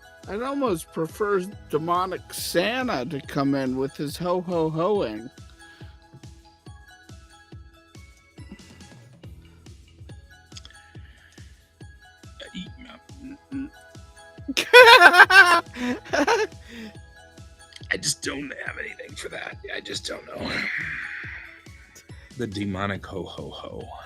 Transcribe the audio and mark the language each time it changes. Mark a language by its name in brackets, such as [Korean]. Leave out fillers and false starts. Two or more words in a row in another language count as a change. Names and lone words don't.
[English] I'd almost prefer demonic Santa to come in with his ho-ho-hoing. I just don't have anything for that. I just don't know. The demonic ho-ho-ho.